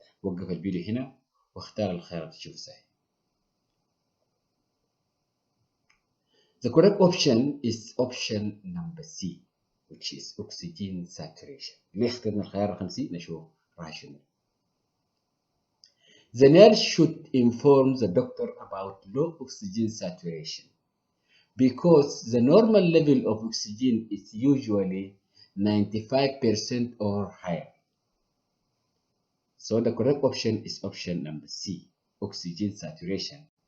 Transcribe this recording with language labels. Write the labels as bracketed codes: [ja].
[ar] وقف الفيديو هنا واختار الخيار اللي تشوفه صحيح. [en] The correct option is option number C, which is oxygen saturation. [ar] ليه اخترنا الخيار رقم C؟ نشوف rational. [en] The nurse should inform the doctor about low oxygen saturation because the normal level of oxygen is usually 95% or higher. So the correct option is option number C, oxygen saturation.